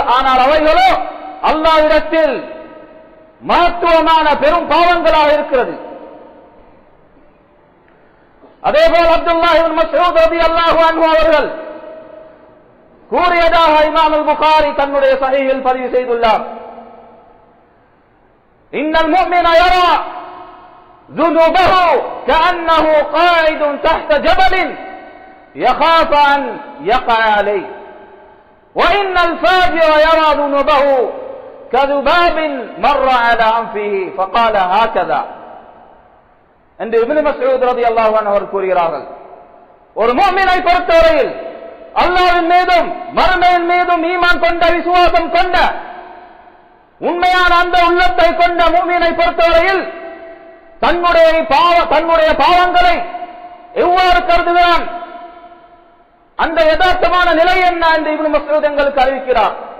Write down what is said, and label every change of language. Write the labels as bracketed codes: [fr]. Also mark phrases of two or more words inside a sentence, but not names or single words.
[ta] ஆனால் அவைகளோ அல்லாஹ்விடத்தில் மகத்துவமான பெரும் பாவங்களாக இருக்கிறது. அதேபோல் அப்துல்லாஹ் இப்னு மஸ்ஊத் [ar] رضي الله عنه [ta] அவர்கள் கூறியதாக இமாம் புகாரி தன்னுடைய ஸஹீஹில் பதிவு செய்துள்ளார், [ar] إن المؤمن يرى ذُنُوبَهُ كَأَنَّهُ قَاعِدٌ تَحْتَ جَبَلٍ يَخَافُ أَنْ يَقَعَ عَلَيْهِ وَإِنَّ الْفَاجِرَ يَرَى ذُنُوبَهُ كَذُبَابٍ مَرَّ عَلَى أَنْفِهِ فَقَالَ هَكَذَا [ta] என்று இப்னு மஸ்ஊத் [ar] رضي الله عنه [ta] அவர்கள் கூறுகிறார்கள். ஒரு முஃமினை பொறுத்தவரையில் அல்லாஹ்வின் மீதும் மறுமையின் மீதும் ஈமான் கொண்ட, விசுவாசம் கொண்ட, உண்மையான அந்த உள்ளத்தை கொண்ட முஃமினை பொறுத்தவரையில் தன்னுடைய பாவங்களை எவ்வாறு கருதுகிறான், அந்த யதார்த்தமான நிலை என்ன என்று இப்னு மஸ்ஊத் எங்களுக்கு அறிவிக்கிறார்.